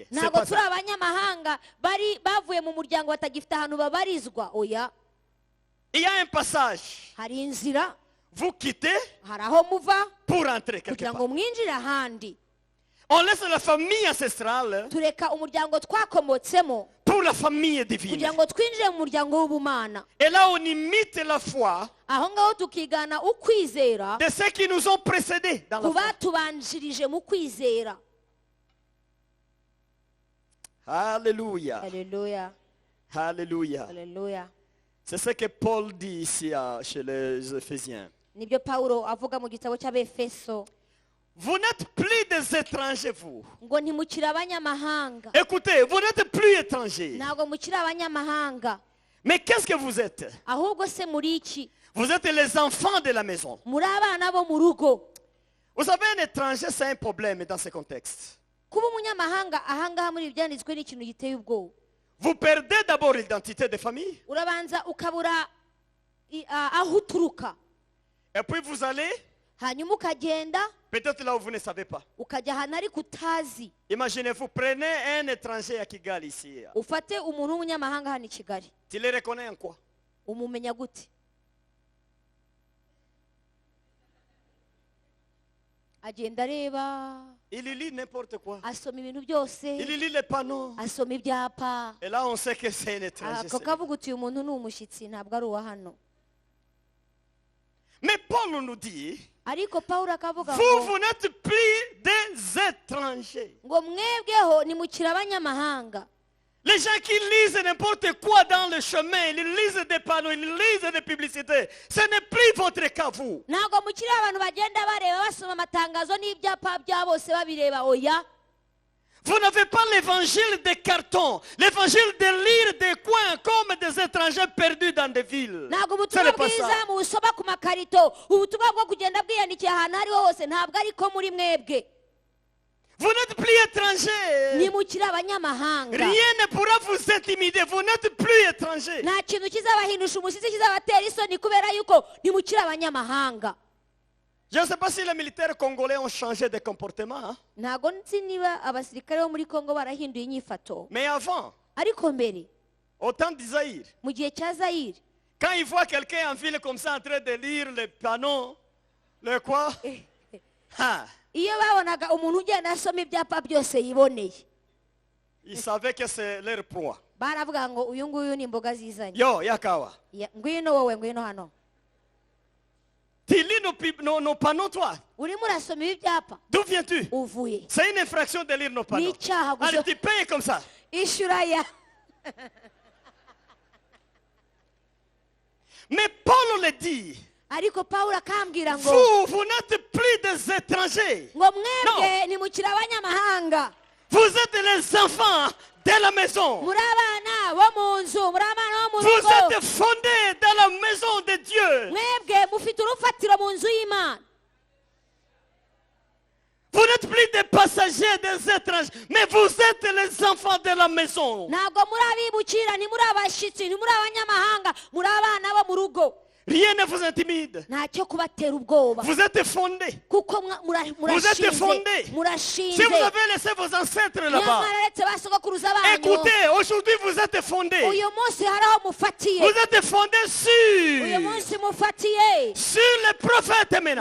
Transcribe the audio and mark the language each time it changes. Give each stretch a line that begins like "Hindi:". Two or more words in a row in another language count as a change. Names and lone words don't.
French: C'est
Kinyarwanda: ntabwo
French: pas
Kinyarwanda: turi
French: ça.
Kinyarwanda: abanyamahanga bari bavuye mu muryango batagifite ahantu babarizwa. oya,
French: Il y a un passage.
Kinyarwanda: hari inzira,
French: Vous quittez
Kinyarwanda: hari aho muva
French: pour entrer quelque
Kinyarwanda: kugira
French: part.
Kinyarwanda: ngo mwinjire ahandi.
French: On laisse la famille ancestrale
Kinyarwanda: tureka umuryango twakomotsemo
French: pour la famille divine.
Kinyarwanda: kugira ngo twinjire mu muryango w'ubumana.
French: Et là, on imite la foi
Kinyarwanda: aho ngaho tukigana ukwizera
French: de ceux qui nous ont précédés dans la
Kinyarwanda: ku
French: foi.
Kinyarwanda: batubanjirije mu kwizera.
French: Alléluia.
Kinyarwanda: Haleluya.
French: Alléluia.
Kinyarwanda: Haleluya.
French: C'est ce que Paul dit ici chez les Éphésiens.
Kinyarwanda: nibyo Pawulo avuga mu gitabo cy'Abefeso
French: Vous n'êtes plus des étrangers, vous.
Kinyarwanda: ngo ntimukiri abanyamahanga.
French: Écoutez, vous n'êtes plus étrangers.
Kinyarwanda: ntabwo mukiri abanyamahanga,
French: Mais qu'est-ce que vous êtes?
Kinyarwanda: ahubwo se muri iki?
French: Vous êtes les enfants de la maison.
Kinyarwanda: muri abana bo mu rugo.
French: Vous savez, un étranger, c'est un problème dans ce contexte.
Kinyarwanda: kuba umunyamahanga ahangaha muri ibi byanditswe ni ikintu giteye ubwoba.
French: Vous perdez d'abord l'identité de famille.
Kinyarwanda: urabanza ukabura aho uturuka,
French: Et puis vous allez,
Kinyarwanda: hanyuma ukagenda
French: peut-être là où vous ne savez pas.
Kinyarwanda: ukajya ahantu ariko utazi.
French: Imaginez-vous, prenez un étranger à Kigali ici.
Kinyarwanda: ufate umuntu w'umunyamahanga hano i Kigali,
French: Tu le reconnais en quoi?
Kinyarwanda: umumenya gute? agenda areba,
French: Il lit n'importe quoi.
Kinyarwanda: asoma ibintu byose,
French: Il lit les panneaux.
Kinyarwanda: asoma ibyapa.
French: Et là, on sait que c'est un étranger.
Kinyarwanda: ako kavuga uti uyu muntu ni umushyitsi ntabwo ari uwa hano.
French: Mais Paul nous dit,
Kinyarwanda: ariko Pawulo akavuga
French: vous,
Kinyarwanda: ngo
French: vous n'êtes plus des étrangers.
Kinyarwanda: ngo mwebweho nimukiri abanyamahanga.
French: Les gens qui lisent n'importe quoi dans le chemin, ils lisent des panneaux, ils lisent des publicités. Ce n'est plus votre cas, vous.
Kinyarwanda: ntabwo mukiri abantu bagenda bareba basoma amatangazo n'ibyapa bya bose babireba. oya,
French: Vous n'avez pas l'évangile des cartons, l'évangile de lire des coins comme des étrangers perdus dans des villes.
Kinyarwanda: ntabwo
French: Ce
Kinyarwanda: ubutumwa
French: n'est pas
Kinyarwanda: bwiza
French: ça.
Kinyarwanda: mubusoma ku makarito. ubutumwa bwo kugenda bwiyandikiye ahantu aho ariho hose ntabwo ariko muri mwebwe.
French: Vous n'êtes plus étrangers.
Kinyarwanda: nimukiri abanyamahanga.
French: Rien ne pourra vous intimider. Vous n'êtes plus étrangers.
Kinyarwanda: nta kintu kizabahindusha umushyitsi kizabatera isoni kubera yuko nimukiri abanyamahanga.
French: Je ne sais pas si les militaires congolais ont changé de comportement. Hein?
Kinyarwanda: ntabwo nzi niba abasirikare bo muri Kongo barahinduye inyifato,
French: Mais avant,
Kinyarwanda: ariko mbere
French: au temps d'Isaïr,
Kinyarwanda: mu gihe cya Zayire,
French: quand ils voient quelqu'un en ville comme ça en train de lire les panneaux, le quoi? Ah,
Kinyarwanda: iyo babonaga umuntu ugenda asoma ibyapa byose yiboneye,
French: ils savaient que c'est leur proie.
Kinyarwanda: baravuga ngo uyu nguyu ni imboga zizanye. Yo, Yakawa. ngwino wowe, ngwino hano.
French: Tu lis nos panneaux, toi.
Kinyarwanda: urimo urasoma ibi byapa,
French: D'où viens-tu?
Kinyarwanda: uvuye.
French: C'est une infraction de lire nos panneaux.
Kinyarwanda: n'icyaha
French: Allez, tu payes comme ça.
Kinyarwanda: ishyura ya.
French: Mais Paul le dit.
Kinyarwanda: ariko Pawulo akambwira ngo
French: Vous n'êtes plus des étrangers.
Kinyarwanda: ngo mwebwe nimukiri abanyamahanga.
French: Vous êtes les enfants de la maison.
Kinyarwanda: muri abana bo mu nzu, muri abana bo mu
French: Vous
Kinyarwanda: rugo.
French: êtes fondés dans la maison de Dieu.
Kinyarwanda: mwebwe mufite urufatiro mu nzu y'Imana.
French: Vous n'êtes plus des passagers, des étrangers, mais vous êtes les enfants de la maison.
Kinyarwanda: ntabwo muri abimukira, ni muri abashyitsi, ni muri abanyamahanga, muri abana bo mu rugo.
French: Rien ne vous intimide.
Kinyarwanda: ntacyo kubatera ubwoba
French: Vous êtes fondés.
Kinyarwanda: kuko
French: Vous êtes fondés.
Kinyarwanda: murashinze
French: Si vous avez laissé vos ancêtres là-bas,
Kinyarwanda: mwararetse basogokuruza banyu
French: écoutez, aujourd'hui vous êtes fondés.
Kinyarwanda: uyu munsi hari aho mufatiye
French: Vous êtes fondés
Kinyarwanda: uyu munsi mufatiye
French: sur les prophètes maintenant.